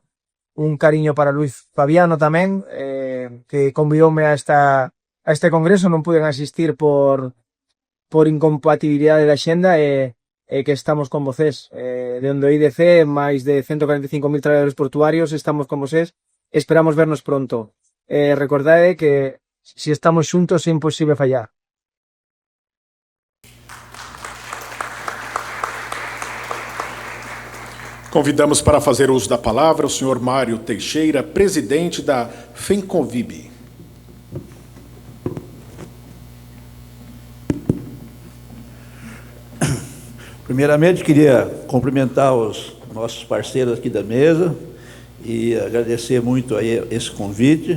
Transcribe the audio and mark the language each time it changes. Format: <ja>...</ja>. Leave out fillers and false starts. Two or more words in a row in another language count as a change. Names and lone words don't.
<gl>Un cariño para Luis Fabiano tamén, que convidoume a este congreso, non puden asistir por incompatibilidade da xenda e que estamos con vocés. De onde o IDC, máis de 145.000 traballadores portuarios, estamos con vocés.</gl> <es>Esperamos vernos pronto. recordad que si estamos juntos es imposible fallar.</es> <pt>Convidamos para fazer uso da palavra o senhor Mário Teixeira, presidente da FENCONVIB. Primeiramente, queria cumprimentar os nossos parceiros aqui da mesa e agradecer muito aí esse convite.</pt>